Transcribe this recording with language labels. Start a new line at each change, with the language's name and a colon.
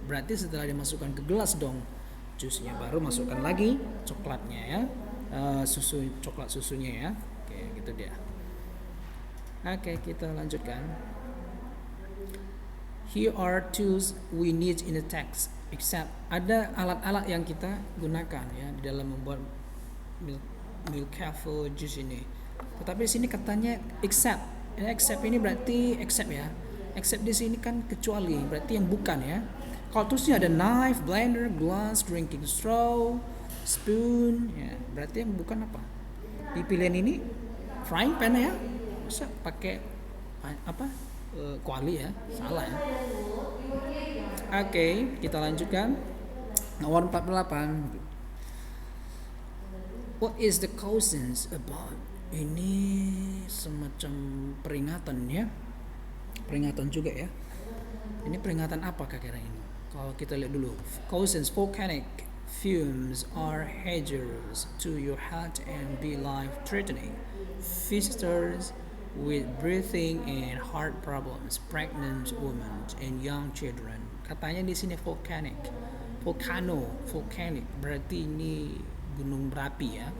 Indonesian: Berarti setelah dimasukkan ke gelas dong jusnya, baru masukkan lagi coklatnya ya. Coklat susunya ya. Oke, gitu dia. Oke, kita lanjutkan.
English: Here are tools we need in the text.
Indonesian: Except ada alat-alat yang kita gunakan ya di dalam membuat milk cafe juice ini. Tetapi di sini katanya except. Except ini berarti except ya. Except di sini kan kecuali, berarti yang bukan ya. Kalau terusnya ada knife, blender, glass, drinking straw, spoon, ya berarti yang bukan apa? Di pilihan ini frying pan ya. Masa pakai apa? Kuali ya, salah ya. Oke, kita lanjutkan. Nomor 48.
English: What is the causes about?
Indonesian: Ini semacam peringatan ya. Peringatan juga ya. Ini peringatan apa kira-kira ini? Kalau kita lihat dulu.
English: Causes volcanic fumes are hazardous to your health and be life-threatening. Visitors with breathing and heart problems, pregnant women and young children.
Indonesian: Katanya di sini volcanic. Volcanic berarti ini gunung berapi ya.